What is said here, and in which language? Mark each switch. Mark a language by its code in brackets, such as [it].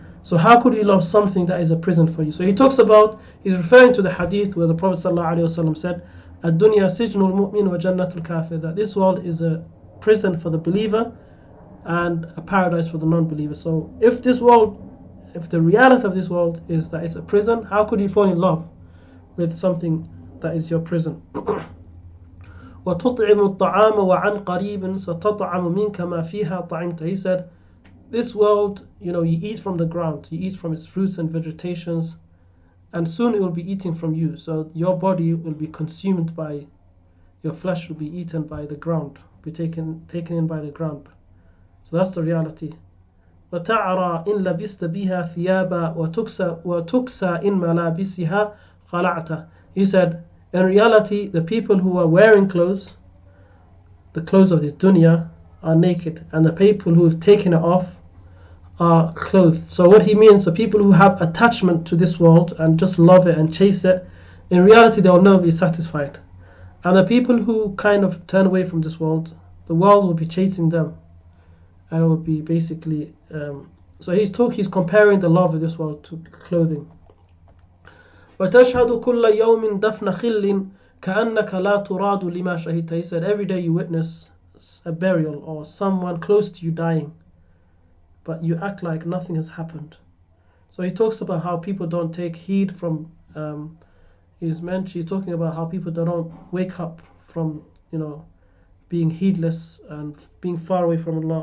[en] So how could you love something that is a prison for you? So he's referring to the hadith where the Prophet ﷺ said, [ar] الدنيا سجن المؤمن وجنة الكافر, [en] that this world is a prison for the believer and a paradise for the non-believer. So if the reality of this world is that it's a prison, how could you fall in love with something that is your prison? [ar] وتطعم الطعام وعن قريب ستطعم منك ما فيها طعمت. [en] He said, this world, you eat from the ground, you eat from its fruits and vegetations, and soon it will be eating from you. So your body will be consumed by, your flesh will be eaten by the ground, be taken in by the ground. So that's the reality. [ar] وتعرى إن لبست بها ثيابا وتكسى إن ملابسها خلعت. [en] He said, in reality, the people who are wearing clothes, the clothes of this dunya, are naked, and the people who have taken it off are clothed. So what he means, the people who have attachment to this world and just love it and chase it, in reality they will never be satisfied. And the people who kind of turn away from this world, the world will be chasing them, and it will be basically so he's comparing the love of this world to clothing. [ar] وتشهد كل يوم دفن خل كأنك لا تراد لما شهدت. [en] He said, every day you witness a burial or someone close to you dying, but you act like nothing has happened. So he talks about how people don't take heed from he's talking about how people don't wake up from being heedless and being far away from Allah.